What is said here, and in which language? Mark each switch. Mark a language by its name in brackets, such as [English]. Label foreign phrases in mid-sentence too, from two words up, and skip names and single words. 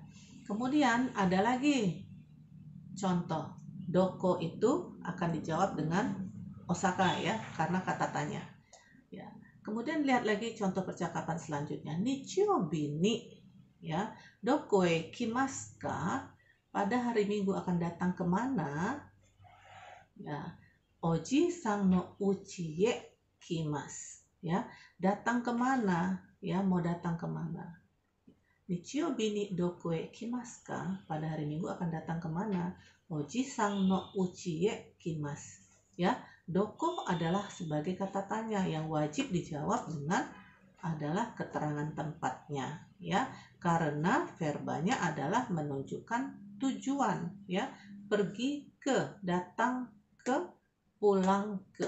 [Indonesian] Kemudian ada lagi contoh, doko itu akan dijawab dengan Osaka, ya, karena kata tanya. Ya. Kemudian lihat lagi contoh percakapan selanjutnya. [Japanese] 日曜日に, [Indonesian] ya, [Japanese] どこへ来ますか? [Indonesian] Pada hari Minggu akan datang kemana? Ya, [Japanese] おじさんのうちへ来ます. [Indonesian] Ya, datang kemana? Ya, mau datang kemana? [Japanese] 日曜日にどこへ来ますか? [Indonesian] Pada hari Minggu akan datang kemana? [Japanese] おじさんのうちへ来ます. [Indonesian] Ya, doko adalah sebagai kata tanya yang wajib dijawab dengan adalah keterangan tempatnya, ya, karena verbanya adalah menunjukkan tujuan, ya, pergi ke, datang ke, pulang ke.